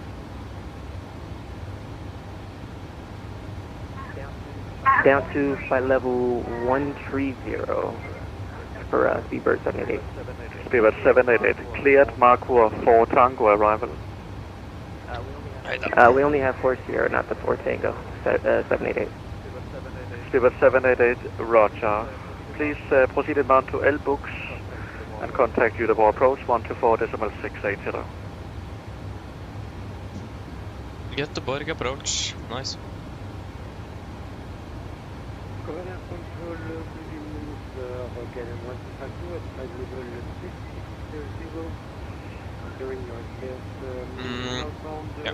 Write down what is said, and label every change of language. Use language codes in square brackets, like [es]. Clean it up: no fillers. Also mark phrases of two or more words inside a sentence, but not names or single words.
[en] Down to flight level 130 for Speedbird 788. Speedbird 788, cleared Marco 4 Tango, arrival. We only have 4 Sierra, not the 4 Tango, 788. Speedbird 788, roger. Please proceed inbound to L books and contact Utah approach 124.680. Göteborg approach. Nice. Yeah.